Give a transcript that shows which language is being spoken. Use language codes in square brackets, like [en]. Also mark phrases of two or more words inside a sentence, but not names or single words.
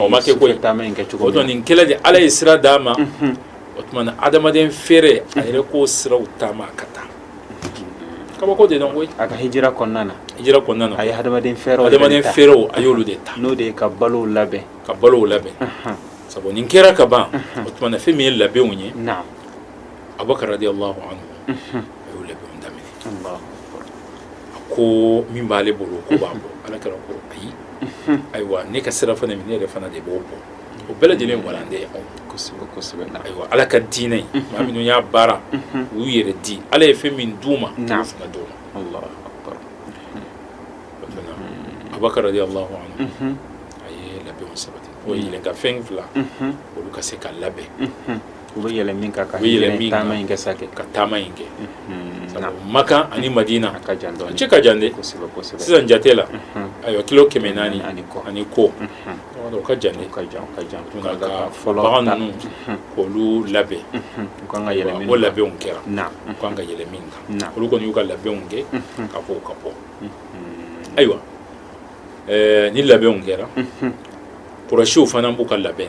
[bm] o ma kɛ koyi o tuma nin kɛlɛ de ala ye sira d'a ma o tuma na adamaden fɛrɛ a yɛrɛ k'o siraw taama ka taa kabako de dɔn koyi a ka hijira kɔnɔna na a ye adamaden fɛrɛw a y'olu de ta n'o de ye ka balow labɛn sabu nin kɛra ka ban o tuma na fɛn min ye labɛnw ye Abubakar [ar] رضي الله عنه [bm] a y'o labɛnw daminɛ ko min b'ale bolo ko b'a bɔ alakira ko ayi ayiwa ne ka sira fana min ne yɛrɛ fana de b'o bɔ o bɛɛ lajɛlen walanden ye anw kosɛbɛ ayiwa ala ka diinɛ maa minnu y'a baara u y'u yɛrɛ di ala ye fɛn min d'u ma k'o fana d'u ma Abubakar [ar] رضي الله عنه [bm] a ye labɛnw sabati o ye yɛlɛn ka fɛn fila olu ka se ka labɛn u bɛ yɛlɛn min kan ka taama in kɛ sa kɛ ka taama in kɛ Maka ani Madina a cɛ ka jan dɛ sisan jate la ayiwa kilo 400 ani ko o ka jan dɛ ka bagan ninnu k'olu labɛn o labɛnw kɛra u kan ka yɛlɛn min kan olu kɔni y'u ka labɛnw kɛ ka bɔ ka bɔ ayiwa ni labɛnw kɛra Kurasiw fana b'u ka labɛn